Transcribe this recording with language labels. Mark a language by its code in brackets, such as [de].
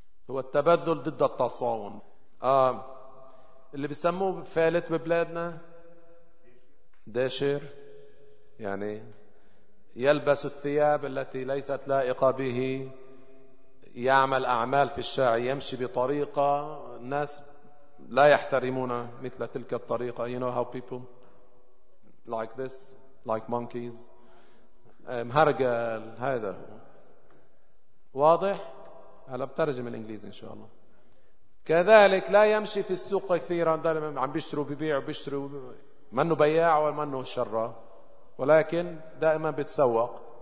[ar] هو التبذل ضد التصاون، اللي بيسموه فالت ببلادنا داشر، يعني يلبس الثياب التي ليست لائقة به، يعمل أعمال في الشارع، يمشي بطريقة الناس لا يحترمونه مثل تلك الطريقة. [en] You know how people like this, like monkeys. [ar] مهرجل، هذا هو. واضح؟ هلا بترجم الإنجليزي إن شاء الله. كذلك لا يمشي في السوق كثيرا، دائما عم بيشتروا بيبيعوا بيشتروا، منه بياع ومنه شراء، ولكن دائما بتسوق.